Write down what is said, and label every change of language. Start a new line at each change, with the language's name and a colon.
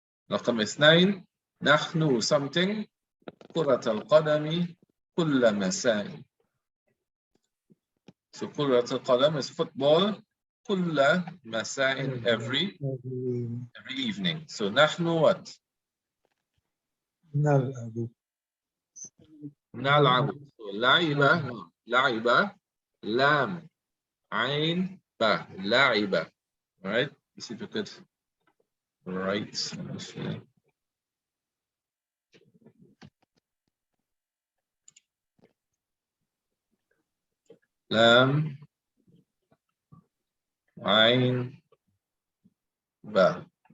Arabic: رقم 2 نحن
English: something
Arabic: كرة القدم كل مساء.
English: So
Arabic: كرة القدم
English: is football
Arabic: كل مساء
English: every evening. So نحن what?
Arabic: نلعب. نلعب. So لعب لعب لام عين با لعب.
English: All right, let's see if we could write.
Arabic: لام عين با.